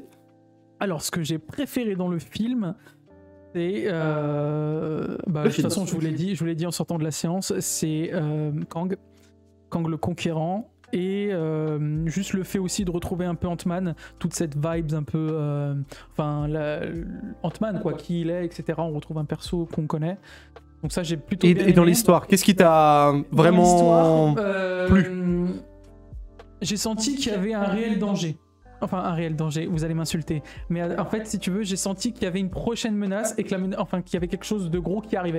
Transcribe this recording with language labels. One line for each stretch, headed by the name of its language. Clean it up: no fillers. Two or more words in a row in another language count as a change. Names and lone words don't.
French: Alors, ce que j'ai préféré dans le film, c'est... de toute film. façon, je vous l'ai dit en sortant de la séance, c'est Kang le Conquérant. Et juste le fait aussi de retrouver un peu Ant-Man, toute cette vibes un peu... Ant-Man, quoi, qui il est, etc. On retrouve un perso qu'on connaît. Donc ça, j'ai plutôt Et, bien et dans aimé. l'histoire, qu'est-ce qui t'a vraiment... plu. J'ai senti qu'il y avait un réel danger. Enfin, un réel danger, vous allez m'insulter. Mais en fait, si tu veux, j'ai senti qu'il y avait une prochaine menace et que qu'il y avait quelque chose de gros qui arrivait.